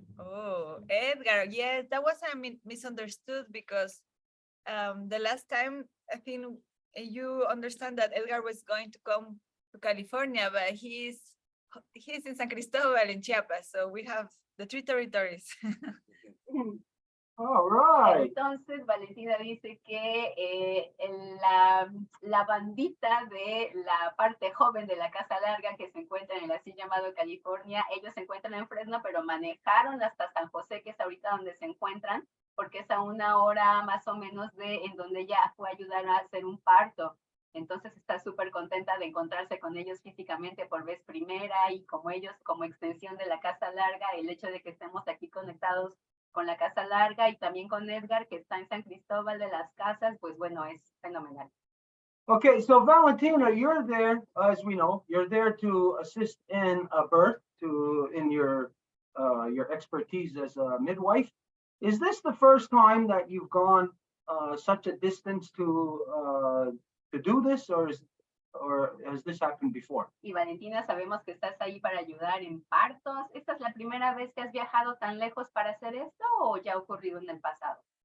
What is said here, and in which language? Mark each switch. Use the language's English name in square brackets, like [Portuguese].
[English] Oh, Edgar, yes, that was misunderstood because the last time I think you understand that Edgar was going to come to California, but he's in San Cristobal in Chiapas, so we have the 3 territories. All right. [Spanish] Entonces, Valentina dice que la bandita de la parte joven de la Casa Larga que se encuentra en el así llamado California, ellos se encuentran en Fresno, pero manejaron hasta San José, que es ahorita donde se encuentran, porque es a 1 hora más o menos de en donde ella fue a ayudar a hacer un parto. Entonces está súper contenta de encontrarse con ellos físicamente por vez primera y como ellos, como extensión de la Casa Larga, el hecho de que estemos aquí conectados con la Casa Larga y también con Edgar, que está en San Cristóbal de las Casas, pues bueno, es fenomenal. [English] Okay, so Valentina, you're there, as we know, you're there to assist in a birth, in your expertise as a midwife. Is this the first time that you've gone such a distance to do this, or has this happened before? [Spanish] Y Valentina, sabemos que estás ahí para ayudar en partos. ¿Esta es la primera vez que has viajado tan lejos para hacer esto o ya ha ocurrido en el pasado?